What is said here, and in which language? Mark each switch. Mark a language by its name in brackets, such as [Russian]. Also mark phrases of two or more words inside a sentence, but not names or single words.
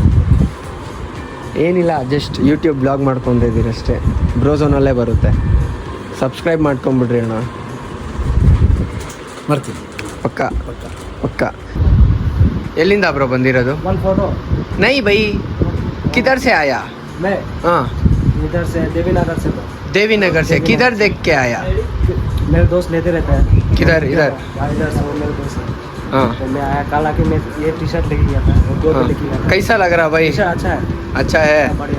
[Kannada] ಏನಿಲ್ಲ, [English] just YouTube vlog [Kannada] ಮಾಡ್ಕೊಂಡಿದ್ದೀರಿ ಅಷ್ಟೇ. ಬ್ರೋಝೋನಲ್ಲೇ ಬರುತ್ತೆ, ಸಬ್ಸ್ಕ್ರೈಬ್ ಮಾಡ್ಕೊಂಬಿಡ್ರಿ ಅಣ್ಣ. ಬರ್ತೀನಿ ಪಕ್ಕ ಪಕ್ಕ. ಎಲ್ಲಿಂದ ಬ್ರೋ ಬಂದಿರೋದು? ಒಂದು ಫೋಟೋ [Hindi] नहीं भाई, किधर से आया? मैं हाँ, इधर से देवीनगर से था। देवी नगर से. किधर देख के आया? मेरे दोस्त लेते रहता है। किधर? इधर? इधर से वो मेरे दोस्त है। हाँ तो मैं आया कल आके मैं ये टी शर्ट लेके गया था और दो हाँ. लेके गया था। कैसा लग रहा भाई? टी शर्ट अच्छा है, अच्छा है. बढ़िया।